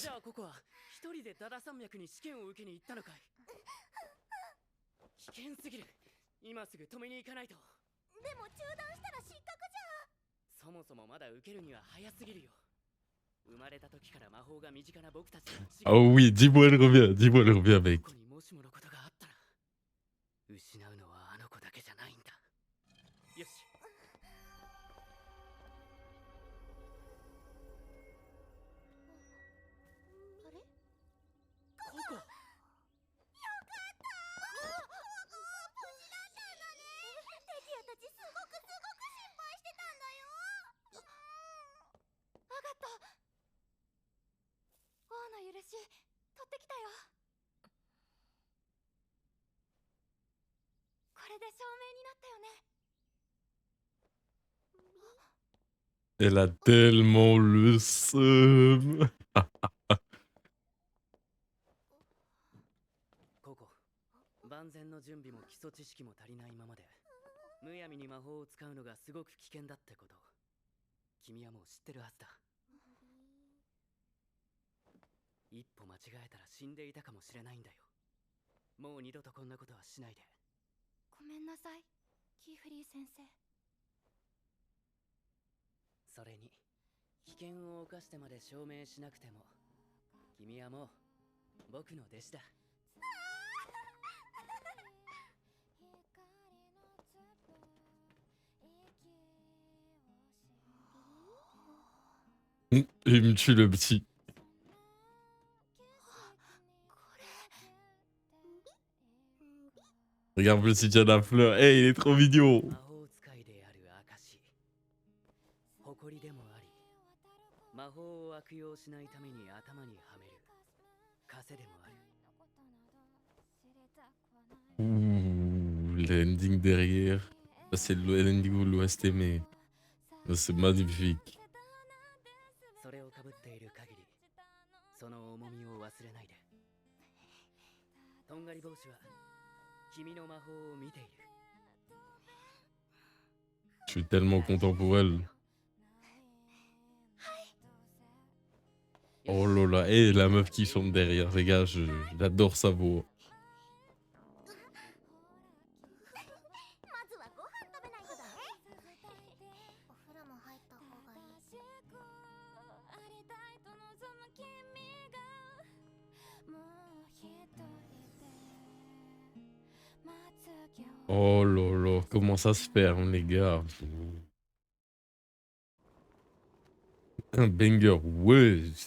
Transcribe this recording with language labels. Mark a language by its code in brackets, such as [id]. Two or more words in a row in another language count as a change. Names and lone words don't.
[ja] じゃあここは一人でダダ山脈に試験を受けに行ったのかい。危険すぎる。今すぐ止めに行かないと。でも中断したら失格じゃ。そもそもまだ受けるには早すぎるよ。生まれた時から魔法が身近な僕たちと違 [fr] Oh oui, dis-moi elle revient. Dis-moi elle revient, mec. [ja] ここにもしものことがあったら失うのはあの子だけじゃないんだ。よし。あれ？ココ。テキヤたちすごく心配してたんだよ。わかった。王の許し取ってきたよ。これで証明になったよね。 [fr] Elle a tellement le seum. [ja] ココ、万全の準備も基礎知識も足りないままでむやみに魔法を使うのがすごく危険だってこと君はもう知ってるはずだ。一歩間違えたら死んでいたかもしれないんだよ。もう二度とこんなことはしないで。ごめんなさい、キーフリー先生。それに危険を冒してまで証明しなくても君はもう僕の弟子だ。 [fr] Il me tue le petit. Regarde le petit, il y a la fleur. Hey, il est trop mignon. [ja] 魔法使いである証、誇りでもあり、魔法を悪用しないために頭にはめる枷でもある。 [fr] Ouh, l'ending derrière. Ça, c'est l'ending de l'OST, mais c'est magnifique. [ja] それをかぶっている限り、その重みを忘れないで。とんがり帽子は君の魔法を見ている。 [fr] Je suis tellement content pour elle. Oh là là, et la meuf qui chante derrière, les gars, j'adore sa voix. [ja] まずはご飯食べないとだね。お風呂も入った方がいい。 [fr] Oh là là, comment ça se ferme, les gars. Un banger, ouais.